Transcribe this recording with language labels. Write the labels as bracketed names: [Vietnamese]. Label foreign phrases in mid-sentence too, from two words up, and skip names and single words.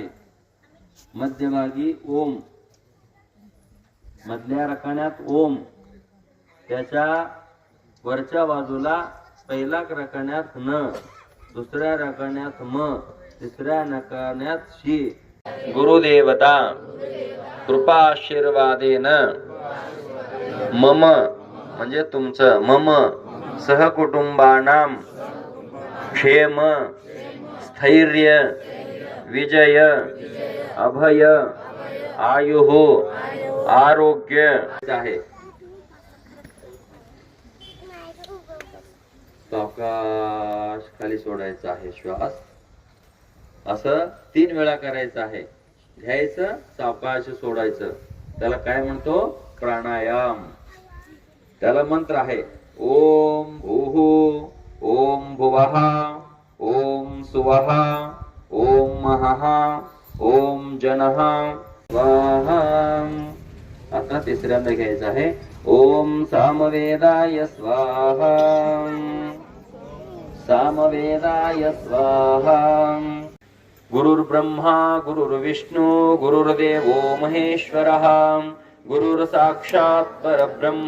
[Marathi] मध्यभागी ओम, मधल्या रकान्यात ओम, त्याच्या वरच्या बाजूला पहिल्या रकान्यात न, दुसऱ्या रकान्यात म, तिसऱ्या रकान्यात शी। [Sanskrit] गुरुदेवता कृपा आशीर्वादेन मम [Marathi] म्हणजे तुमचं, [Sanskrit] मम सहकुटुंबानां क्षेम स्थैर्य विजय अभय आयुः आरोग्य आहे। [Marathi] सावकाश खाली सोडायचा आहे श्वास, असं 3 वेळा करायचं आहे। घ्यायचं, सावकाश सोडायचं, त्याला काय म्हणतो, प्राणायाम। त्याला मंत्र आहे [Sanskrit] ओम भूः ओम भुवः ओम सुवः ओम महः ओम जनः स्वाहा। [Marathi] आता तिसऱ्यांदा घ्यायचं आहे [Sanskrit] ओम सामवेदाय स्वाहा सामवेदाय स्वाहा। गुरुर्ब्रह्मा गुरुर्विष्णु गुरुर्देवो महेश्वरः गुरुर्साक्षात् परब्रह्म।